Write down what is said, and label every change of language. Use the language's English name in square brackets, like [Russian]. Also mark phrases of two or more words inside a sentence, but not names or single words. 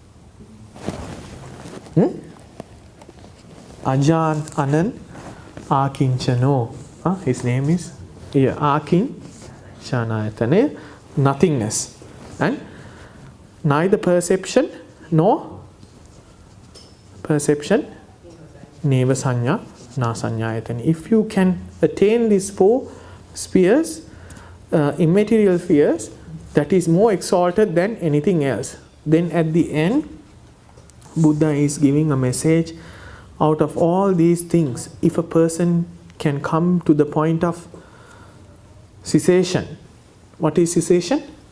[English] Ajahn Anan Akinchano. His name is Akinchanayatane, nothingness. And neither perception nor perception, [Pali] neva sanya, na sanyayatana. [English] If you can attain these 4 spheres, immaterial spheres, that is more exalted than anything else. Then at the end, Buddha is giving a message. Out of all these things, if a person can come to the point of cessation, what is cessation?